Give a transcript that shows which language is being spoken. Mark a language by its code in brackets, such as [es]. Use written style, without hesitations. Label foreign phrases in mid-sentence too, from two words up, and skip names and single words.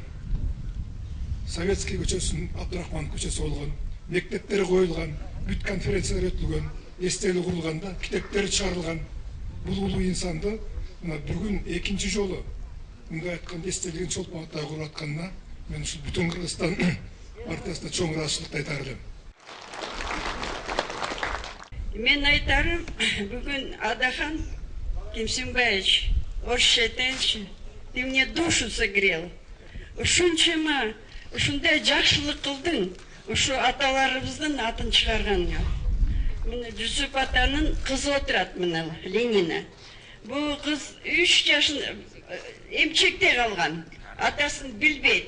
[ky] Советский көчөсүнүн Абдрахман көчөсү болгон, мектептери коюлган, бүт конференциялар өтүлгөн, эстелик курулганда, китептери чыгарылган. Бул улуу инсанды бүгүн экинчи жолу мындай айтканда эстелигин чолпонатта куруп атканына мен ушул бүтүн Кыргызстан партиясына чоң ыраазычылыкты айтар элем. Мен айтарым, бүгін Адахан Кимсенбаевич, орысша айтайыншы, [ru] ты мне душу согрел. [ky] Ушунчама, ушундай жакшылык кылдың, ушу аталарыбыздын атын чыгарганга. Мына Жүсүп атанын кызы отурат, мына Ленина. Бул кыз 3 жашын эмчекте калган. Атасын билбейт.